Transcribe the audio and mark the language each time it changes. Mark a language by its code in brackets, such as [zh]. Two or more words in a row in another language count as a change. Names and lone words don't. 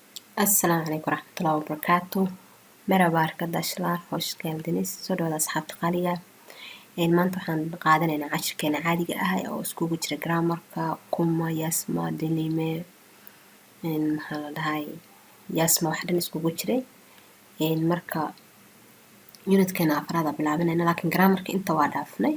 [ar] Assalaamu calaykum waraxmatullaahi wabarakaatu. [tr] Merhaba arkadaşlar, hoş geldiniz. [so] Soo dhawaada asxaabta qaaliga. Maanta waxaan qaadanaynaa cashirkeena caadiga ah oo iskugu jira grammarka, kuma, yasma, delime, maxaa la dhahay, yasma wax dhan iskugu jiray. Marka unitkeena afraada bilaabanayna, laakiin grammarka inta waa dhaafnay.